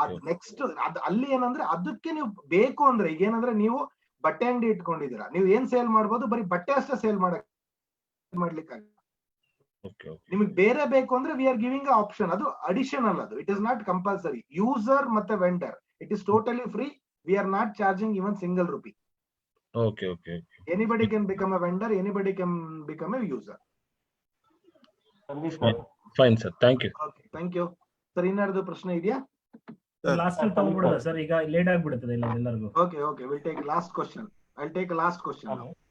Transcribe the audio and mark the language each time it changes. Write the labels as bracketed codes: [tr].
[kn] Next ಅಲ್ಲಿ ಏನಂದ್ರೆ ಅದಕ್ಕೆ ನೀವು ಬೇಕು ಅಂದ್ರೆ, ಈಗ ಏನಂದ್ರೆ ನೀವು ಬಟ್ಟೆ ಅಂಗಡಿ ಇಟ್ಕೊಂಡಿದ್ದೀರಾ, ನೀವು ಏನ್ ಸೇಲ್ ಮಾಡ್ಬೋದು? ಬರೀ ಬಟ್ಟೆ ಅಷ್ಟೇ ಸೇಲ್ ಮಾಡ್ಲಿಕ್ಕೆ ನಿಮಗೆ ಬೇರೆ ಬೇಕು ಅಂದ್ರೆ [en] We are giving option. [kn] ಅದು ಅಡಿಷನಲ್. [en] ಅದು it is not compulsory. User ಮತ್ತೆ vendor it is totally free. We are not charging even single rupee. Okay, okay, okay. Anybody can become a vendor, anybody can become a user. [kn] Sandeep sir. [en] Fine, sir. Thank you. Okay, thank you. [kn] Sir ಇನ್ನಾರ್ದು ಪ್ರಶ್ನೆ ಇದೆಯಾ? Last ಅಲ್ಲಿ ತಗೊಂಡ್ಬಿಡೋದ sir, ಈಗ late ಆಗ್ಬಿಡುತ್ತದೆ ಇಲ್ಲ ಎಲ್ಲರಿಗೂ. [en] Okay, okay, we'll take last question. I'll take a last question now.